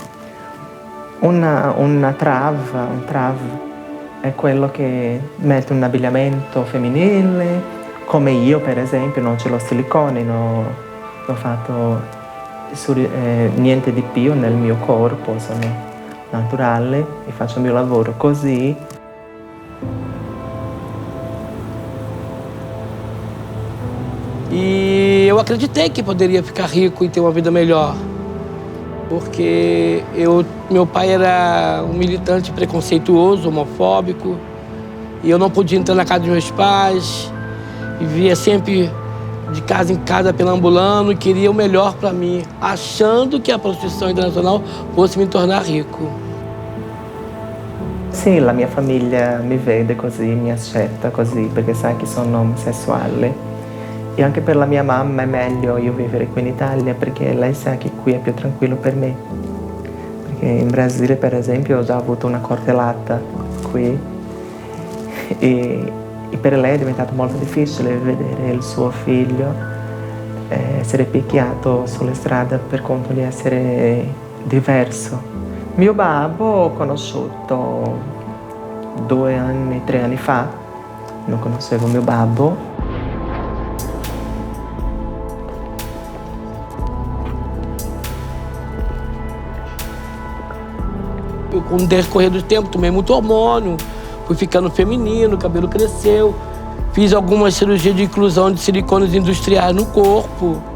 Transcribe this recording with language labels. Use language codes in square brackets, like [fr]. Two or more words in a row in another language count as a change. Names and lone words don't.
[it] Un trav è quello che mette un abbigliamento femminile, come io per esempio, non ce l'ho silicone, non ho fatto niente di più nel mio corpo, sono naturale e faccio il mio lavoro così. [pt] E eu acreditei que poderia ficar rico e ter uma vida melhor, porque meu pai era um militante preconceituoso, homofóbico, e eu não podia entrar na casa dos meus pais, vivia sempre de casa em casa perambulando e queria o melhor para mim, achando que a prostituição internacional fosse me tornar rico. [it] Sì, la mia famiglia mi vede così, mi accetta così, perché sa che sono omosessuale. E anche per la mia mamma è meglio io vivere qui in Italia, perché lei sa che qui è più tranquillo per me. Perché in Brasile, per esempio, ho già avuto una cortellata qui e E per lei è diventato molto difficile vedere il suo figlio essere picchiato sulla strada per conto di essere diverso. Mio babbo ho conosciuto 2 anni, 3 anni fa, non conoscevo mio babbo. [pt] Eu, com o decorrer do tempo, tomei muito hormônio, fui ficando feminino, o cabelo cresceu. Fiz algumas cirurgias de inclusão de silicones industriais no corpo.